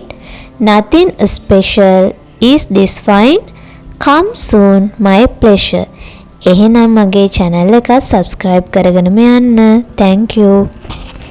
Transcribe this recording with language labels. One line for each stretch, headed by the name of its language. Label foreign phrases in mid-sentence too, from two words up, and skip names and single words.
English: Nothing special. Is this fine? Come soon. My pleasure.
Sinhala: එහෙනම් මගේ channel එක subscribe කරගෙනම යන්න.
English: Thank you.